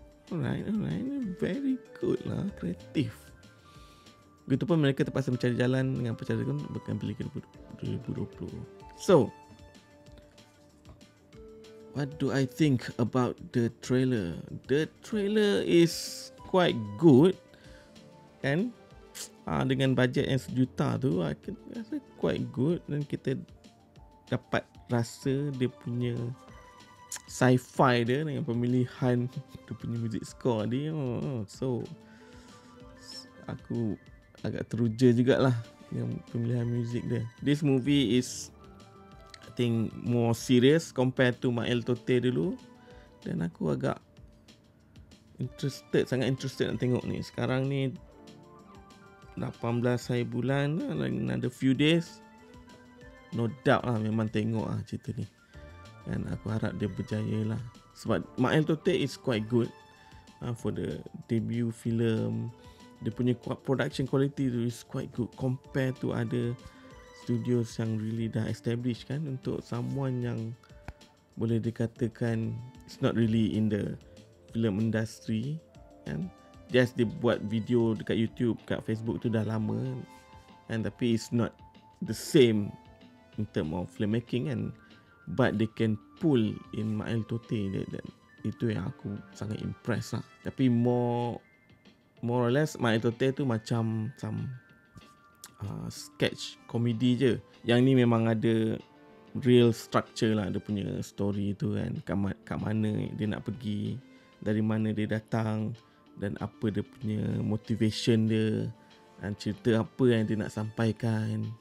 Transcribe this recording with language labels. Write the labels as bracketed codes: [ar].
[en] Alright, very good lah, [ms] kreatif. Begitupun mereka terpaksa mencari jalan dengan percakapan bukan beli ke 2020. [en] So, what do I think about the trailer? The trailer is quite good kan? [ms] Dengan bajet yang 1 juta tu, aku rasa [en] quite good. [ms] Dan kita dapat rasa dia punya sci-fi dia dengan pemilihan dia punya music score dia. So aku agak teruja jugalah dengan pemilihan muzik dia. [en] This movie is, I think, more serious compared to Mael Tote dulu. [ms] Dan aku agak sangat interested nak tengok ni. Sekarang ni 18 hari bulan, [en] another few days. No doubt [ms] lah memang tengok lah cerita ni. Dan aku harap dia berjaya lah. [en] Sebab Mael Tote is quite good for the debut film. [ms] Dia punya [en] production quality tu is quite good compared to other studios yang really dah established kan. Untuk someone [ms] yang boleh dikatakan [en] it's not really in the film industry kan. [ms] Just dia buat video dekat YouTube, kat Facebook tu dah lama kan. Tapi [en] it's not the same in term of filmmaking [ms] kan. [en] but they can pull in Mael Tote. [ms] Itu yang aku sangat impress lah. Tapi [en] more or less [ms] Mael Tote tu macam sketch komedi je. Yang ni memang ada [en] real structure [ms] lah, dia punya story tu kan, kat mana dia nak pergi, dari mana dia datang, dan apa dia punya motivation dia, dan cerita apa yang dia nak sampaikan.